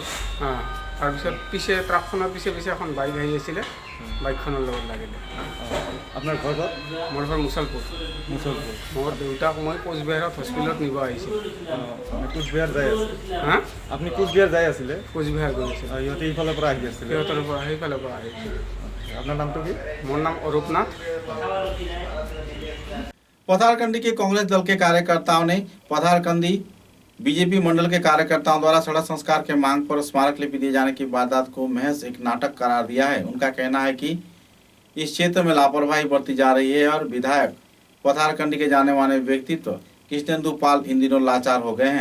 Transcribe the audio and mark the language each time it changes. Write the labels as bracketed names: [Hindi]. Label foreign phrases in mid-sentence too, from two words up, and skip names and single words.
[Assamese] হ্যাঁ তাৰপিছত পিছে ট্ৰাকখনৰ পিছে এখন বাইক আহি আছিলে বাইকখনৰ লগত লাগিলে আপোনাৰ ঘৰ ক'ত মোৰ ঘৰ মুছলপুৰ মোৰ দেউতাক মই কোচবিহাৰত হস্পিটেলত নিব আহিছিলোঁ কোচবিহাৰ যাই আছে হা আপুনি কোচবিহাৰ যাই আছিলে কোচবিহাৰ গৈ আছিলোঁ ইহঁতে এইফালৰ পৰা আহি আছিলে সেইফালৰ পৰা আহিছিলোঁ আপনার নামটো কি মোৰ নাম অৰূপ নাথ। [Hindi] पथारकंदी के कांग्रेस दल के कार्यकर्ताओं ने पथारकंदी बीजेपी मंडल के कार्यकर्ताओं द्वारा सड़क संस्कार के मांग पर स्मारक लिपि दिए जाने की वारदात को महज एक नाटक करार दिया है। उनका कहना है कि इस क्षेत्र में लापरवाही बरती जा रही है और विधायक पथारकंदी के जाने माने व्यक्तित्व कृष्णेंदु पाल इन दिनों लाचार हो गए हैं।